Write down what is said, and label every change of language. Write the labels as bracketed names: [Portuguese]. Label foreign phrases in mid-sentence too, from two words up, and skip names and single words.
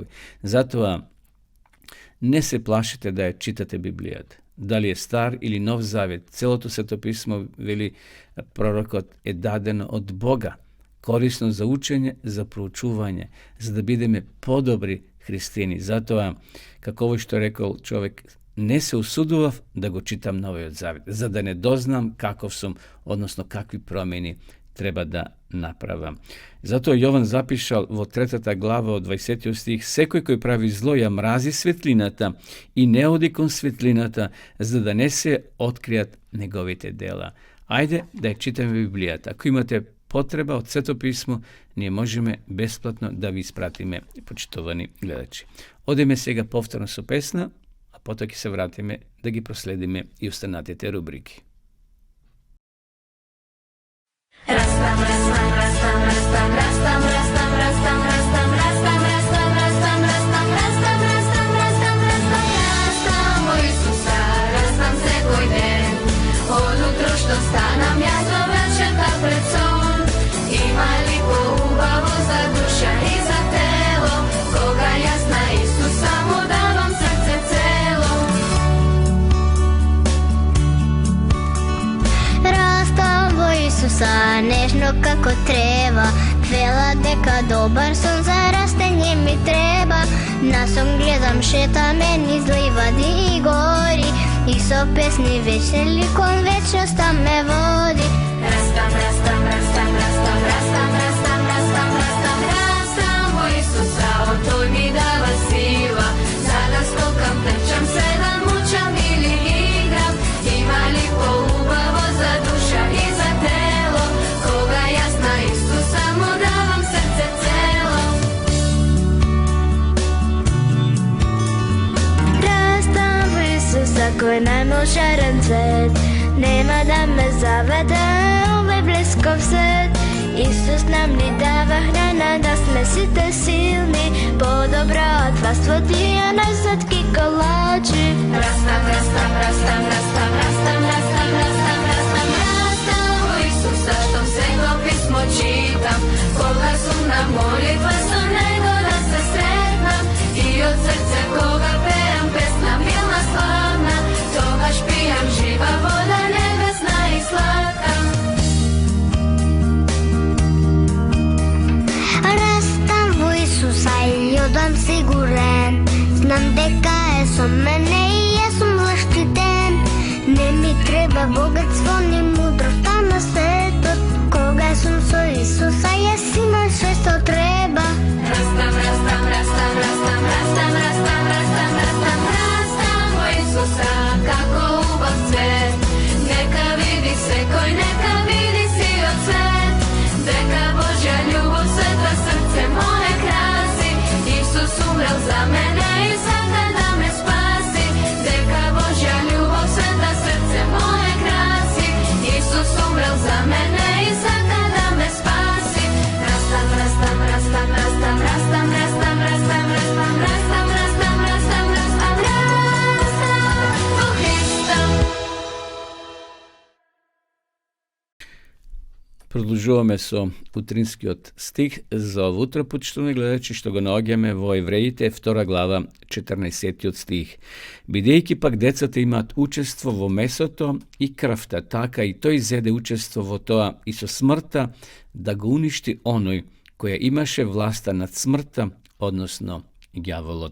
[Macedonian] Зато не се плашите да ја читате Библијат. [Serbian] Da li je star ili nov zavjet, [Macedonian] цело то Свето писмо вели пророкот е дадено од Бога, корисно за учење, за проучување, за да бидеме подобри христини. [Serbian] Zato, kako ovo što je rekao čovjek, [Macedonian] не се усудував да го читам Новиот Завет, за да не дознам каков сум, односно какви промени треба да направам. Затоа Јован запишал во 3 глава од 20 стих: секој кој прави зло ја мрази светлината и не оди кон светлината, за да не се откријат неговите дела. Ајде да ја читаме Библијата. Ако имате потреба од Свето писмо, ние можеме бесплатно да ви испратиме, почитувани гледачи. Одеме сега повторно со песна, а потоа ќе се вратиме да ги проследиме и останатите рубрики. Расtam, расtam, расtam, расtam, расtam, расtam, расtam, расtam, расtam, расtam, расtam, расtam, расtam, расtam, расtam, расtam, расtam, о Исуса, расtam секој ден. Од утро што станам, јас до вечерта пред сон. Има ли поубаво за душа и за тело, кога јас на Исуса му давам срце цело. Растам во Исуса, нежно како трева. Вела дека добар сон за растење ми треба. На сон гледам, шетаме низ ливади и гори, и со песни вечни кон вечноста ме води. Расtam, расtam, расtam, расtam, расtam, расtam, расtam, расtam, расtam во Исуса, он тој ми дава сила, за да скокам, трчам, седам, мучам или играм. Има ли поубаво за душа и за тело, кога јас на Исуса му давам срце цело. Растам во Исуса, кој најмилшарен цвет. Нема да ме заведе овој блесков свет. Исус нам ни дава храна, да сме сите силни. Подобро од вас тие најсладки колачи. Расtam, расtam, расtam, расtam, расtam, расtam, расtam, расtam, расtam во Исуса, што Свето писмо читам. Кога сум на молитва со него да се сретнам, и од срце кога пеам песна милна славна, тогаш пијам жива вода небесна и сладка. Растам во Исуса и одам сигурен. Знам дека е со мене и јас сум заштитен. Не ми треба богатство ни мудроста на светот. Кога сум со Исуса, јас имам све што треба. Расtam, расtam, расtam, расtam, расtam, расtam, расtam, расtam, расtam во Исуса, како убав цвет. Нека види секој, нека види сиот свет, дека Божја љубов света срце моје краси. Исус умрел за мене и сака да ме спаси, дека Божја љубов света срце моје краси. Исус умрел за мене и сака да ме спаси. Расtam, расtam, расtam, расtam, расtam, расtam, расtam, расtam, расtam, расtam, расtam, расtam, расtam во Христа. Продолжуваме со утринскиот стих за ово утро, почитувани гледачи, што го наоѓаме во Евреите 2 глава 14 стих. Бидејќи пак децата имаат учество во месото и крвта, така и тој зеде учество во тоа и со смртта да го уништи оној која имаше власта над смртта, односно ѓаволот.